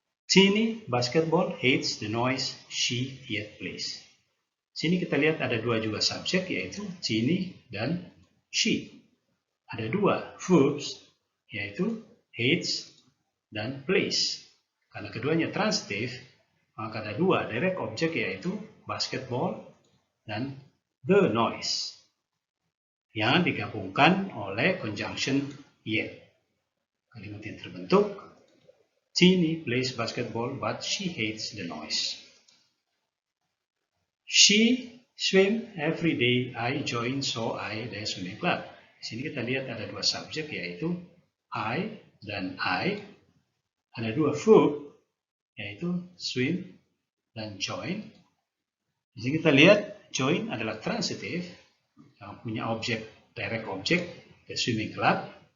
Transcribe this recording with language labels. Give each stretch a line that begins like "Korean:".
English: Tini basketball hates the noise she yet plays.
Indonesian: Sini kita lihat ada dua juga subjek yaitu Tini dan she. Ada dua verbs yaitu hates dan plays. Karena keduanya transitive, maka ada dua direct object yaitu basketball dan the noise yang digabungkan oleh conjunction yet. Kalimat yang terbentuk
English: Tini plays basketball but she hates the noise. She swim every day I join so I the swimming club.
Indonesian: Di sini kita lihat ada dua subjek yaitu I dan I. ada dua verb, yaitu swim dan join. Di sini kita lihat join adalah transitive yang punya objek, direct object, the swimming club.